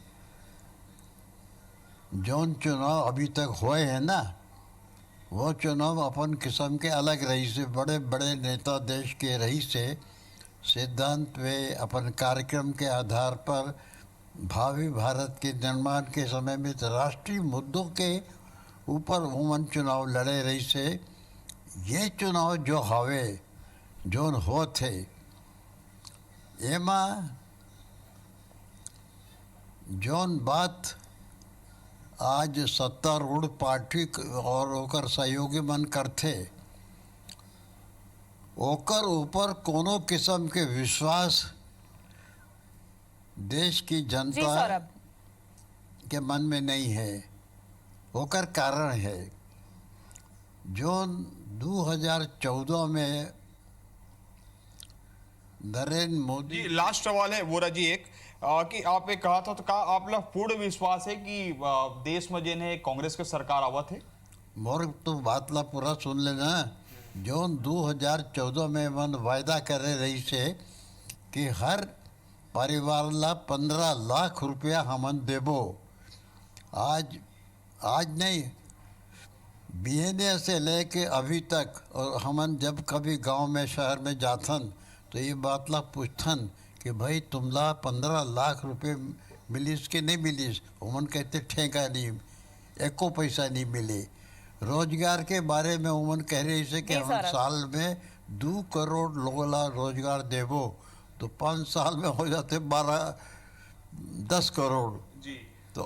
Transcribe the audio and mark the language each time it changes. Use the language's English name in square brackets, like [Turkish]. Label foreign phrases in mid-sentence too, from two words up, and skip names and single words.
[Chhattisgarhi] जौन चुनाव अभी तक हुए हैं ना, वो चुनाव अपन किस्म के अलग रही से, बड़े बड़े नेता देश के रही से सिद्धांत वे अपन कार्यक्रम के आधार पर भावी भारत के निर्माण के समय में तो राष्ट्रीय मुद्दों के ऊपर उमन चुनाव लड़े रही से। ये चुनाव जो हवे जोन हो थे एमा जौन बात आज सत्तारूढ़ पार्टी और ओकर सहयोगी मन करथे, ओकर ऊपर कोनो किस्म के विश्वास देश की जी जनता सौरभ। के मन में नहीं है। ओकर कारण है जो 2014 में नरेंद्र मोदी जी लास्ट सवाल है वोरा जी एक कि आप एक कहा था तो का आप लोग पूर्ण विश्वास है कि देश में जिन है कांग्रेस के सरकार आवत है? मोर तो बात ला पूरा सुन लेना। जो 2014 में मन वायदा करे रही से कि हर परिवार ला 15 लाख रुपया हमन देबो। आज नहीं, बीएनए से लेके अभी तक, और हमन जब कभी गांव में शहर में जाथन तो ये बात ला पूछथन कि भाई तुमला 15 लाख रुपए मिलीस कि नहीं मिलीस। उमन कहते ठेका नहीं, एको पैसा नहीं मिले। रोजगार के बारे में उमन कह रही से कि जी हम सौरभ। साल में 2 करोड़ लोगों ला रोजगार देवो, तो 5 साल में हो जाते 10 करोड़। जी तो